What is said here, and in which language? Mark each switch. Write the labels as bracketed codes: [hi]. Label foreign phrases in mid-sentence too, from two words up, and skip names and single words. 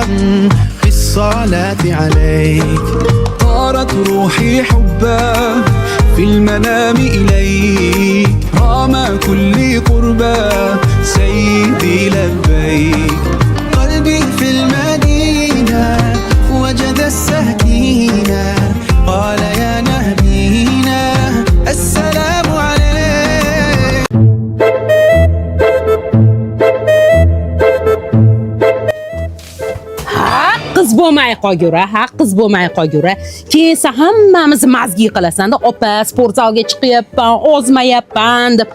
[ar] في الصلاة عليك طارت روحي حبا في المنام إليك رام كل قربا سيدي لبيك قلبي في المدينة وجد السكينة قال يا نبينا السلام عليك [uz] qiz bo'lmay qolgura, qiz bo'lmay qolgura. Keyinsa hammamiz mazgi qilasan-da, opa, sport zalga chiqyapman, ozmayapman deb.